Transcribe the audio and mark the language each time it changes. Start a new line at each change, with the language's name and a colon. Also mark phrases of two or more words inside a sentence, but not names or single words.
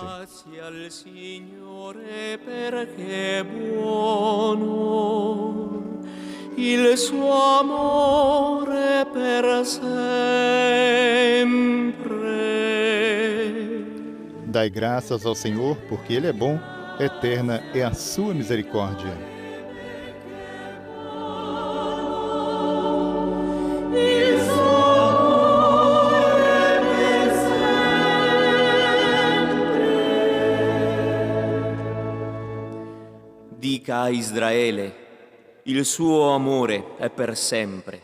Italian: Grazie al Signore perché è buono, il suo amore per sempre.
Portuguese: Dai graças ao Senhor, porque Ele é bom, eterna é a sua misericórdia.
Italian: Dica a Israele, il suo amore è per sempre.